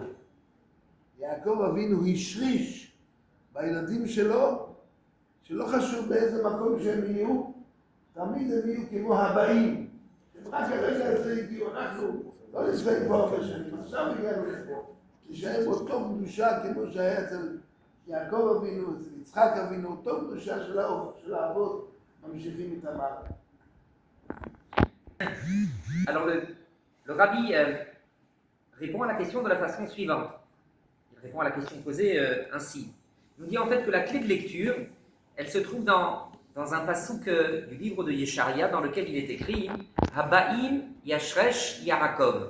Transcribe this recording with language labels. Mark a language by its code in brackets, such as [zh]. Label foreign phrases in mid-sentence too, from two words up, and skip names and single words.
[he] יעקב אבינו השריש בילדים שלו, שלא חשוב באיזה מקום שהם יהיו, תמיד הם יהיו כמו הבאים. רק הרגע הזה הגיעו, אנחנו לא נצאים כבר הרבה שנים, עכשיו הגענו לפה. תשאר אותו קדושה כמו שהיה אצל יעקב אבינו, אצל יצחק אבינו, אותו קדושה של האבות, ממשיכים איתם הלאה. [fr] Alors le rabbi répond à la question de la façon suivante. Il répond à la question posée ainsi. Il nous dit en fait que la clé de lecture, elle se trouve dans un passouk du livre de Yesharia dans lequel il est écrit [he] הבאים ישרש יעקב.